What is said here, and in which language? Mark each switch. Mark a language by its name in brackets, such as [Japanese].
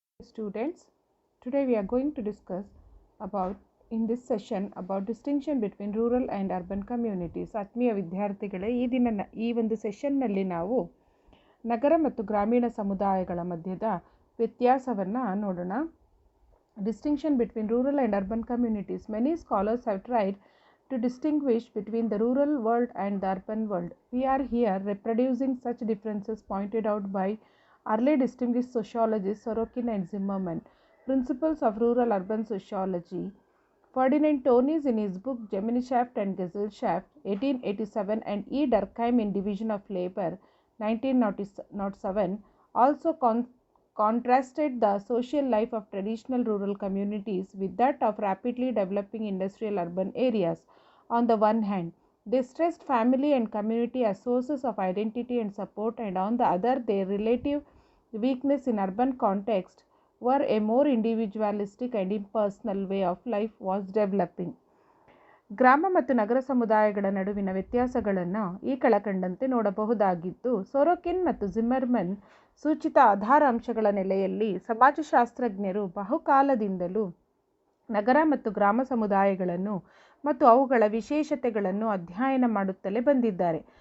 [English] Students, today we are going to discuss about in this session about distinction between rural and urban communities. [Kannada] ಆತ್ಮೀಯ ವಿದ್ಯಾರ್ಥಿಗಳೇ, ಈ ಒಂದು ಸೆಷನ್ನಲ್ಲಿ ನಾವು ನಗರ ಮತ್ತು ಗ್ರಾಮೀಣ ಸಮುದಾಯಗಳ ಮಧ್ಯದ ವ್ಯತ್ಯಾಸವನ್ನು ನೋಡೋಣ. [English] Distinction between rural and urban communities. Many scholars have tried to distinguish between the rural world and the urban world. We are here reproducing such differences pointed out by early distinguished sociologists Sorokin and Zimmerman. Principles of Rural-Urban Sociology. Ferdinand Tönnies in his book Gemeinschaft and Gesellschaft 1887 and E. Durkheim in Division of Labor 1907 also contrasted the social life of traditional rural communities with that of rapidly developing industrial urban areas. On the one hand, they stressed family and community as sources of identity and support, and on the other, their relative weakness in urban context were a more individualistic and impersonal way of life was developing. [Kannada] ಗ್ರಾಮ ಮತ್ತು ನಗರ ಸಮುದಾಯಗಳ ನಡುವಿನ ವ್ಯತ್ಯಾಸಗಳನ್ನು ಈ ಕೆಳಕಂಡಂತೆ ನೋಡಬಹುದಾಗಿದ್ದು, ಸೊರೊಕಿನ್ ಮತ್ತು ಜಿಮ್ಮರ್ಮನ್ ಸೂಚಿತ ಆಧಾರ ಅಂಶಗಳ ನೆಲೆಯಲ್ಲಿ ಸಮಾಜಶಾಸ್ತ್ರಜ್ಞರು ಬಹುಕಾಲದಿಂದಲೂ ನಗರ ಮತ್ತು ಗ್ರಾಮ ಸಮುದಾಯಗಳನ್ನು ಮತ್ತು ಅವುಗಳ ವಿಶೇಷತೆಗಳನ್ನು ಅಧ್ಯಯನ ಮಾಡುತ್ತಲೇ ಬಂದಿದ್ದಾರೆ.